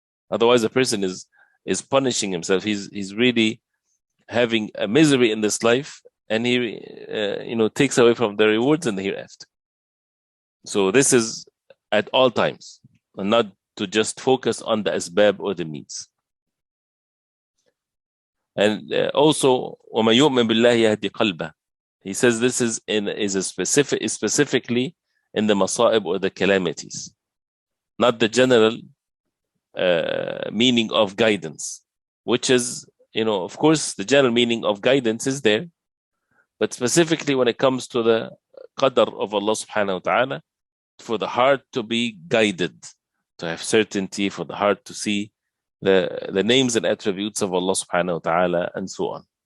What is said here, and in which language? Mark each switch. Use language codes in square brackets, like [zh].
[en] Otherwise, a person is punishing himself. He's really having a misery in this life, and he takes away from the rewards in the hereafter. So this is at all times, and not to just focus on the asbab or the means. And also, [ar] وَمَن يُؤْمِن بِاللَّهِ يَهْدِ قَلْبَهُ. [en] He says this is specifically in the masa'ib or the calamities, not the general meaning of guidance, which is, of course, the general meaning of guidance is there, but specifically when it comes to the qadr of Allah subhanahu wa ta'ala, for the heart to be guided, to have certainty, for the heart to see the names and attributes of Allah subhanahu wa ta'ala, and so on.